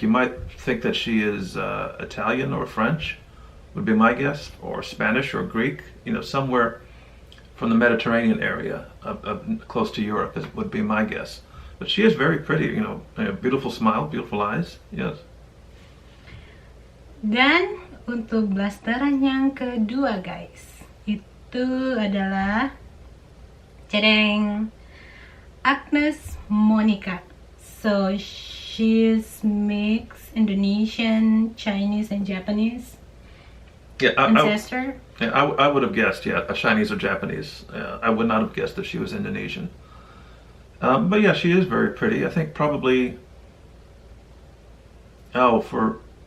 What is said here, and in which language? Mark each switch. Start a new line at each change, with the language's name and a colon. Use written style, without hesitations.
English: You might think that she is Italian or French, would be my guess, or Spanish or Greek, somewhere from the Mediterranean area, close to Europe, would be my guess. But she is very pretty, a beautiful smile, beautiful eyes, yes.
Indonesian: Dan untuk blasteran yang kedua, guys, itu adalah Agnes Monica.
English: So she's mixed Indonesian, Chinese, and Japanese ancestor. I would have guessed, a Chinese or Japanese. I would not have guessed that she was Indonesian. But yeah, she is very pretty. I think probably, for